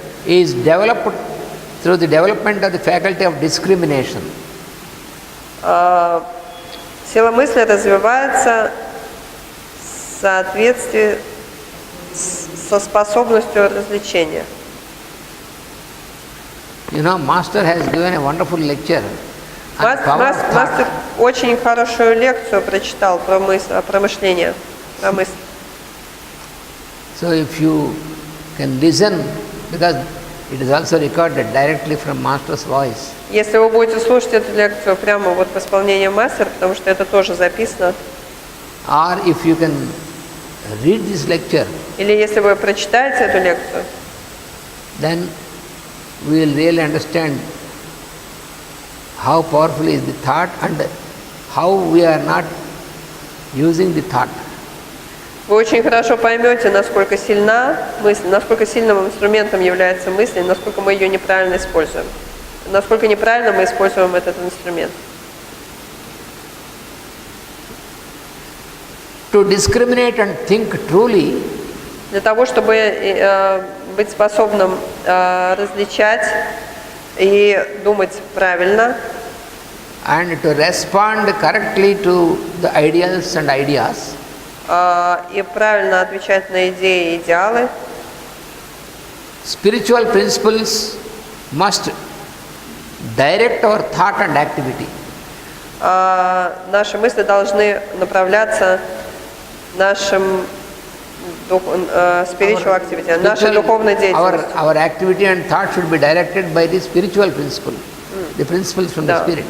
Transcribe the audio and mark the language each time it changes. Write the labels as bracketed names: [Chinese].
[English] is developed through the development of the faculty of discrimination. [Russian] Сила мысли развивается в соответствии со способностью развлечения. [English] You know, Master has given a wonderful lecture on power of [Russian] Мастер [English] thought. [Russian] очень хорошую лекцию прочитал про мышление, про мысль. [English] So if you can listen, because it is also recorded directly from Master's voice. [Russian] Если вы будете слушать эту лекцию прямо вот в исполнении мастера, потому что это тоже записано, [English] Or if you can read this lecture, [Russian] или если вы прочитаете эту лекцию, [English] then we will really understand how powerful is the thought and how we are not using the thought. [Russian] вы очень хорошо поймете, насколько сильна мысль, насколько сильным инструментом является мысль, и насколько мы ее неправильно используем, насколько неправильно мы используем этот инструмент. [English] To discriminate and think truly, [Russian] Для того, чтобы быть способным различать и думать правильно, [English] and to respond correctly to the ideals and ideas, [Russian] и правильно отвечать на идеи и идеалы, [English] spiritual principles must direct our thought and activity. [Russian] наши мысли должны направляться нашим [English] spiritual activity, [Russian] нашей духовной деятельностью. [English] Our activity and thought should be directed by the spiritual principle, the principles from the spirit.